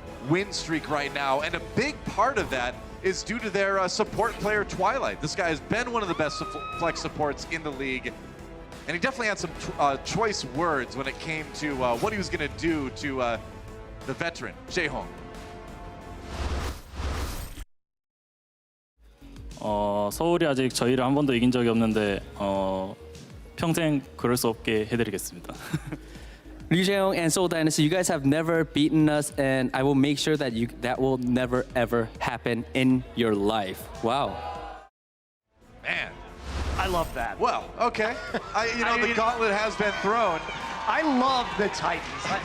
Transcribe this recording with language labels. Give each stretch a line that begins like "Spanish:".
English: win streak right now, and a big part of that is due to their support player Twilight. This guy has been one of the best flex supports in the league, and he definitely had some choice words when it came to what he was going to do to the veteran, Jaehong.
Korean: 서울이 아직 저희를 한 번도 이긴 적이 없는데 평생 그럴 수 없게 해드리겠습니다.
English: Liu Jaehong and Seoul Dynasty, you guys have never beaten us, and I will make sure that that will never ever happen in your life. Wow. Man. I love that. Well, okay. The gauntlet has been thrown. I love the Titans.